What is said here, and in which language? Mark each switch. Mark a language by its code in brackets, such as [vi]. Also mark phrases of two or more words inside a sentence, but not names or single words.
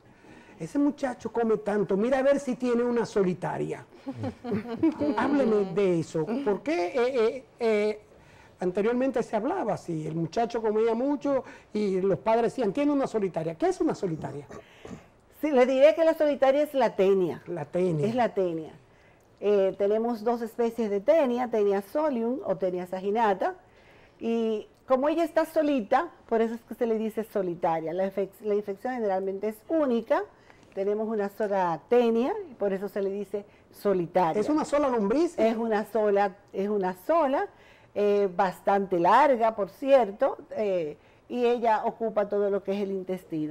[es] Ese muchacho come tanto, mira a ver si tiene una solitaria. Hábleme de eso. ¿Por qué anteriormente se hablaba así? El muchacho comía mucho y los padres decían, tiene una solitaria. ¿Qué es una solitaria? Sí, le diré que la solitaria es la tenia. La tenia. Es la tenia. Tenemos dos especies de tenia, tenia solium o tenia saginata. Y como ella está solita, por eso es que se le dice solitaria. La infección generalmente es única. Tenemos una sola tenia, y por eso se le dice solitaria. ¿Es una sola lombriz? Es una sola, bastante larga, por cierto, y ella ocupa todo lo que es el intestino.